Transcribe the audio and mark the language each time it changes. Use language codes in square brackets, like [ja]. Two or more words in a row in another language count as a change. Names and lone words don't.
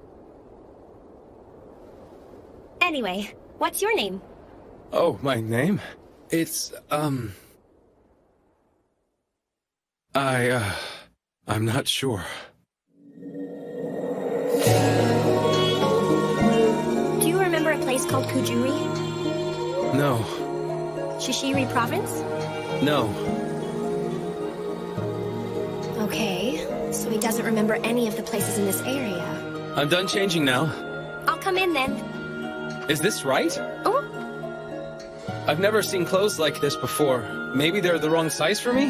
[en] Anyway, what's your name? Oh, my name? It's, I'm not sure. Do you remember a place called Kujuri? No. Shishiri Province? No. Okay, so he doesn't remember any of the places in this area. I'm done changing now. I'll come in then. Is this right? Oh? I've never seen clothes like this before. Maybe they're the wrong size for me?